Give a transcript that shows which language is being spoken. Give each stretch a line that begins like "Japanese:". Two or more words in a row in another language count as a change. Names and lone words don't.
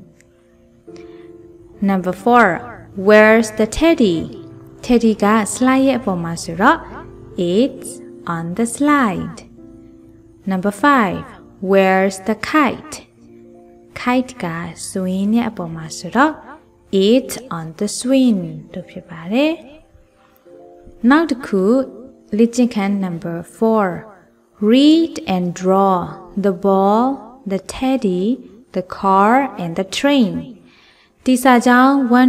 English: number 4 Where's the teddy teddy
Burmese: က slide ရဲ့အပေါ်မှာဆိုတော့
English: it's on the slide number 5 Where's the kite kite
Burmese: က swing ရဲ့အပေါ်မှာဆိုတော့
English: It's on the swing တို့
Burmese: ဖြစ်ပါတယ်နောက်တစ်ခုလေ့ကျင့်ခန်း number 4
English: read and draw the ball the teddy the car and the train
Burmese: ဒီစာကြောင်း1